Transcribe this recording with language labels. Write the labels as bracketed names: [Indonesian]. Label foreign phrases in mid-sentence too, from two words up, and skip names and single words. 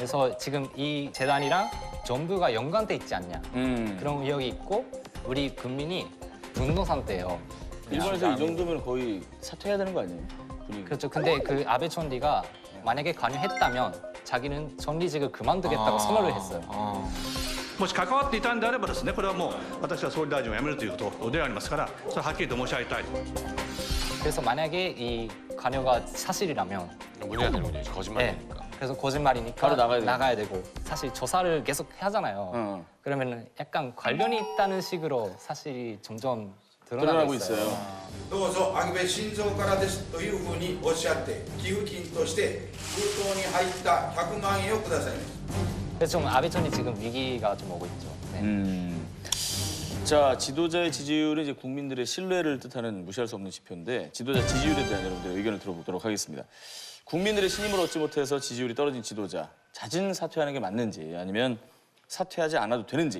[Korean] 그래서 지금 이 재단이랑 정부가 연관돼 있지 않냐 그런 의혹이 있고 우리 국민이 분노 상태예요. 일본에서 이 정도면 거의 사퇴해야 되는 거 아니에요? 분위기. 그렇죠. 근데 그 아베 총리가 만약에 관여했다면 자기는 총리직을 그만두겠다고 선언을 했어요. [Japanese] もし関わっていたんであればですね、これはもう私は総理大臣を辞めるということでありますから、それははっきりと申し上げたい。 [Korean] 그래서 만약에 이 관여가 사실이라면 문제가 되는 거죠. 거짓말이니까. 그래서 거짓말이니까 바로 나가야 돼요. 되고 사실 조사를 계속 하잖아요. 그러면 약간 관련이 있다는 식으로 사실이 점점 드러나고 드러나고 있어요. [Japanese] どうぞ秋部晋三からですというふうにおっしゃって寄付金として封筒に入った100万円をください。 [Korean] 그래서 좀 아베 총리 지금 위기가 좀 오고 있죠. 네. 자, 지도자의 지지율은 이제 국민들의 신뢰를 뜻하는 무시할 수 없는 지표인데 지도자 지지율에 대한 여러분들의 의견을 들어보도록 하겠습니다. 국민들의 신임을 얻지 못해서 지지율이 떨어진 지도자 자진 사퇴하는 게 맞는지 아니면 사퇴하지 않아도 되는지.